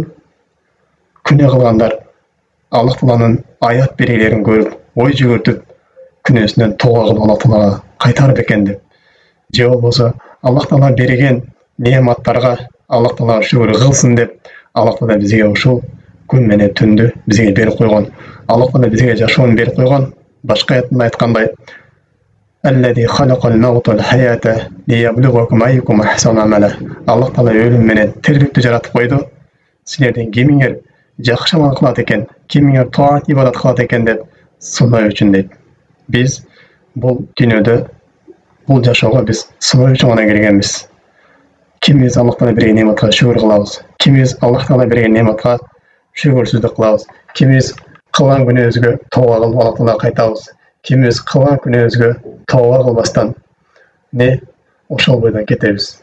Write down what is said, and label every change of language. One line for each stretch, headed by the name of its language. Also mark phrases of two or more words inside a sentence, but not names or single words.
Kyrgyz: Күнөө кылгандар Аллах Тааланын аят белгилерин көрүп, ой жүгүртүп, күнөөсүнөн тооба кылып Аллах Таалага кайтарып экен деп. Же болбосо Аллах Таала берген неаматтарга Аллах Таала шүгүр кылсын деп Аллах Таала бизге ушул күн менен түндү бизге берип койгон. Аллах Таала бизге жашоону берип койгон. Башка аятында айткандай:
Arabic: "الذي خلق الموت والحياة ليبلوكم أيكم أحسن عملا."
Kyrgyz: Аллах Таала өлүм менен тириликти жаратып койду. Силердин кимиңер жакшы амал кылат экен, кимиңер таат ибадат кылат экен деп сыноо үчүн дейт. Биз бул дүйнөдө бул жашоого биз сыноо үчүн гана келгенбиз. Кимиз Аллах Таала берген неаматка шүгүр кылабыз, кимиз Аллах Таала берген неаматка шүгүрсүздүк кылабыз, кимиз кылган күнөөбүзгө тооба кылып Аллах Таалага кайтабыз, кимиз кылган күнөөбүзгө тооба кылбастан ошол бойдон кетебиз.